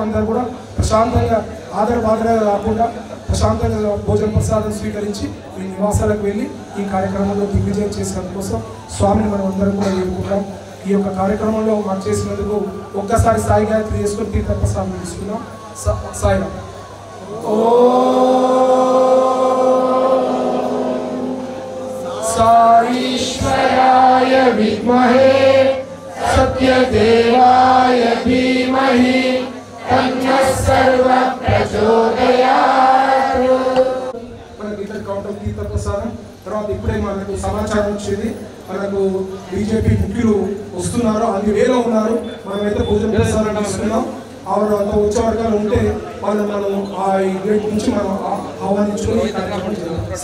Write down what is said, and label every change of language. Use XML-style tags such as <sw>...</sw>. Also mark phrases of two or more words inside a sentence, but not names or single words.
<te>అందరూ కూడా ప్రశాంతంగా బాధగా కాకుండా ప్రశాంతంగా భోజన ప్రసాదం స్వీకరించి మీ నివాసాలకు వెళ్ళి ఈ కార్యక్రమంలో దిగ్విజయం చేసేందుకోసం స్వామిని మనం అందరం కూడా వేడుకుంటాం. ఈ యొక్క కార్యక్రమంలో మాకు చేసినందుకు ఒక్కసారి సాయి గాయత్రి చేసుకొని తీర్థ ప్రసాదం తీసుకున్నాం. సాయిరామ్.</te> <sa>సాईश्वराय विद्महे सत्यदेवाय धीमहि तन्नः सर्वः प्रचोदयात्.</sa> <te>మనకి ఇతర కౌంటర్ తీర్థ ప్రసాదం తర్వాత ఇప్పుడే మనకు సమాచారం వచ్చింది, మనకు బీజేపీ ముఖ్యులు వస్తున్నారు, 5 వేల ఉన్నారు. మనమైతే భోజన ప్రసాదం తీసుకున్నాం. ఆవిడ అంత వచ్చే వర్గాలు ఉంటే వాళ్ళు మనం ఆ గేట్ నుంచి మనం ఆహ్వానించుకొని కార్యక్రమం చేయాలి.</te>